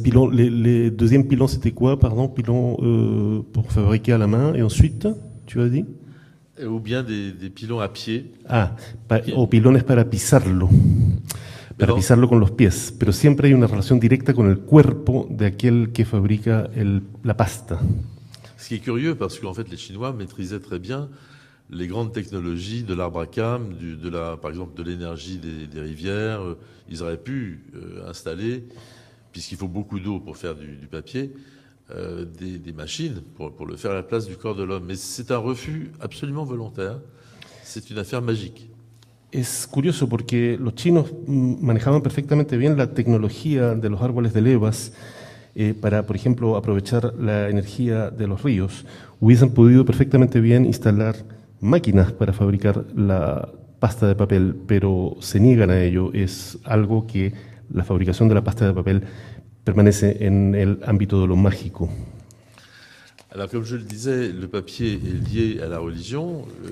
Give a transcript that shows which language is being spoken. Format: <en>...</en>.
<fr>Le deuxième pilon, c'était quoi, pardon? Pilon pour fabriquer à la main. Et ensuite, tu as dit? Ou bien des pilons à pied.</fr> <es>O pilones para pisarlo. Para pisarlo con los pies. Pero siempre hay una relación directa con el cuerpo de aquel que fabrica la pasta.</es> <fr>Ce qui est curieux, parce qu'en fait, les Chinois maîtrisaient très bien les grandes technologies de l'arbre à cames, par exemple de l'énergie des rivières. Ils auraient pu installer, puisqu'il faut beaucoup d'eau pour faire du papier, des machines pour le faire à la place du corps de l'homme. Mais c'est un refus absolument volontaire. C'est une affaire magique.</fr> <es>Es curioso porque los chinos manejaban perfectamente bien la tecnología de los árboles de levas para, por ejemplo, aprovechar la energía de los ríos. Hubiesen podido perfectamente bien instalar máquinas para fabricar la pasta de papel, pero se niegan a ello. Es algo que la fabricación de la pasta de papel permanece en el ámbito de lo mágico.</es> <fr>Alors, comme je le disais, le papier est lié à la religion.</fr>